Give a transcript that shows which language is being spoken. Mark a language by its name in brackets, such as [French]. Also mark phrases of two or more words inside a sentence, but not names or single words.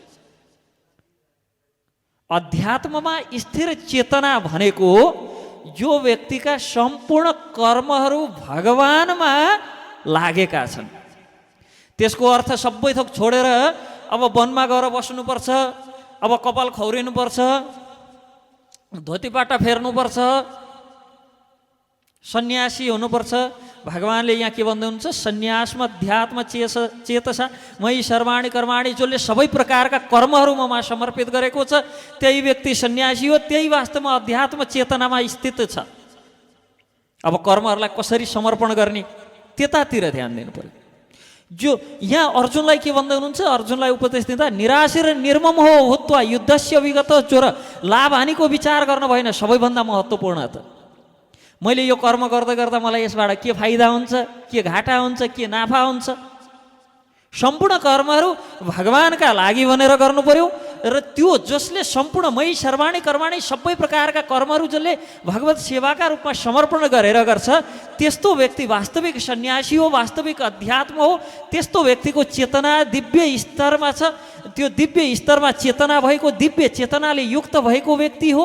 [Nepali] अध्यात्ममा स्थिर चेतना भनेको जो व्यक्तिका सम्पूर्ण कर्महरू भगवानमा लागेका छन्। त्यसको अर्थ सबै थोक छोडेर अब वनमा गएर बस्नुपर्छ, अब कपाल खौरिनुपर्छ, धोतीपाटा फेर्नुपर्छ, सन्यासी हुनुपर्छ। भगवानले यहाँ के भन्दै हुनुहुन्छ? [Sanskrit] सन्यासमा अध्यात्म चेतसा मयि सर्वाणि कर्माणि। [Nepali] जसले सबै प्रकारका कर्महरू ममा समर्पित गरेको छ त्यही व्यक्ति सन्यासी हो, त्यही वास्तवमा अध्यात्म चेतनामा स्थित छ। अब कर्महरूलाई कसरी समर्पण गर्ने त्यतातिर ध्यान दिनु पर्यो। जो यहाँ अर्जुनलाई के भन्दै हुनुहुन्छ? अर्जुनलाई उपदेश दिँदा [Sanskrit] निराश र निर्मम हो हुत्वा युद्धस्य विगत चोर। [Nepali] लाभ हानिको विचार गर्न भएन, सबैभन्दा महत्त्वपूर्ण त मैले यो कर्म गर्दा गर्दा मलाई यसबाट के फाइदा हुन्छ, के घाटा हुन्छ, के नाफा हुन्छ। सम्पूर्ण कर्महरू भगवानका लागि भनेर गर्नु पर्यो। र त्यो जसले सम्पूर्ण [Sanskrit] मयि सर्वाणि कर्माणि, [Nepali] सबै प्रकारका कर्महरू जसले भगवत सेवाका रूपमा समर्पण गरेर गर्छ, त्यस्तो व्यक्ति वास्तविक सन्यासी हो, वास्तविक अध्यात्म हो। त्यस्तो व्यक्तिको चेतना दिव्य स्तरमा छ। त्यो दिव्य स्तरमा चेतना भएको, दिव्य चेतनाले युक्त भएको व्यक्ति हो।